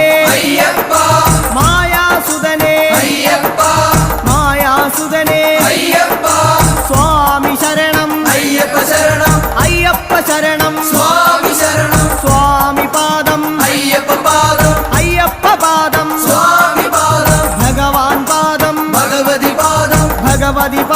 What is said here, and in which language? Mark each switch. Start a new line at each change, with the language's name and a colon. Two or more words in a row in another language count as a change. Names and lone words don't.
Sanskrit: ಅಯ್ಯಪ್ಪ ಮಾಯಾಸುಧನೆ ಅಯ್ಯಪ್ಪ ಮಾಯಾಸುಧನೆ ಅಯ್ಯಪ್ಪ ಸ್ವಾಮಿ ಶರಣಂ ಅಯ್ಯಪ್ಪ ಶರಣಂ ಅಯ್ಯಪ್ಪ ಶರಣಂ ಸ್ವಾಮಿ ಶರಣಂ ಸ್ವಾಮಿ ಪಾದಂ ಅಯ್ಯಪ್ಪ ಪಾದಂ ಅಯ್ಯಪ್ಪ ಪಾದಂ ಸ್ವಾಮಿ ಪಾದಂ ಭಗವಾನ್ ಪಾದಂ ಭಗವತಿ ಪಾದಂ ಭಗವತಿ